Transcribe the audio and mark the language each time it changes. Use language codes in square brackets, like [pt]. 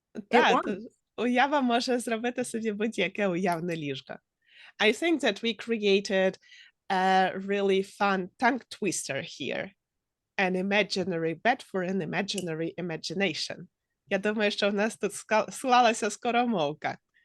[uk] Так, уява може зробити собі будь-яке уявне ліжко. [en] I think that we created a really fun tongue twister here. An imaginary bed for an imaginary imagination. [uk] Я думаю, що в нас тут склалася скоромовка.